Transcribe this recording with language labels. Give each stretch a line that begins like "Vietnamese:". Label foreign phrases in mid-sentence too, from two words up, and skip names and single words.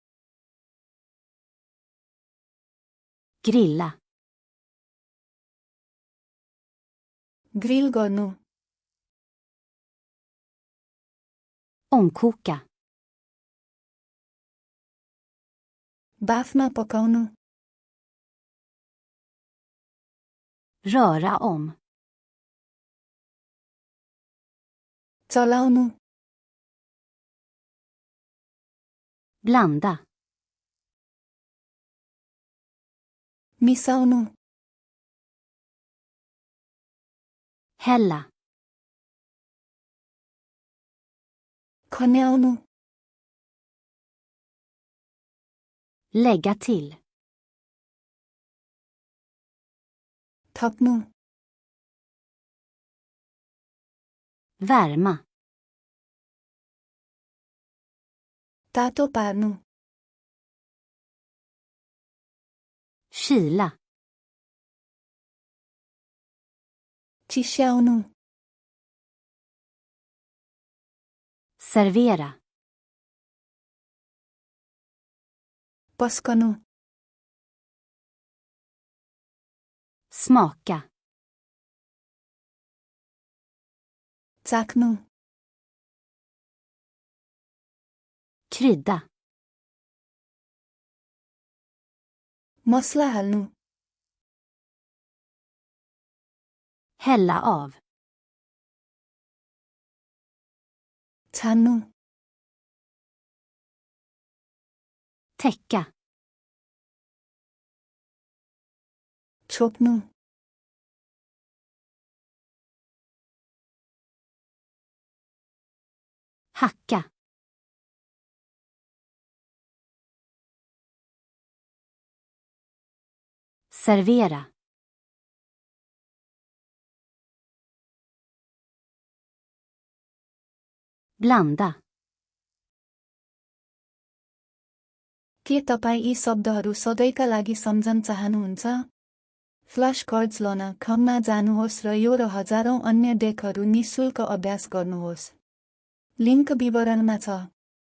Swedish: Grilla.
Nepali: ग्रिल गर्नु।
Swedish: Ångkoka.
Nepali: बाफमा पकाउनु।
Swedish: Röra om.
Nepali: चलाउनु।
Swedish: Blanda.
Nepali: मिसाउनु।
Swedish: Hälla.
Nepali: खन्याउनु।
Swedish: Lägga till.
Nepali: थप्नु।
Swedish: Värma.
Nepali: तातो पार्नु।
Swedish: Kyla.
Nepali: चिस्याउनु।
Swedish: Servera.
Nepali: पस्कनु।
Swedish: Smaka.
Nepali: चाख्नु।
Swedish: Krydda.
Nepali: मसला हाल्नु।
Swedish: Hälla av.
Nepali: छान्नु।
Swedish: Täcka.
Nepali: छोप्नु।
Swedish: Hacka. Servera. Blanda.
Nepali: के तपाईँ यी शब्दहरू सधैँका लागि सम्झन चाहनुहुन्छ?
English: flash cards
Nepali: लिन खममा जानुहोस् र यो र हजारौं अन्य डेकहरू निःशुल्क अभ्यास गर्नुहोस्। लिङ्क विवरणमा छ।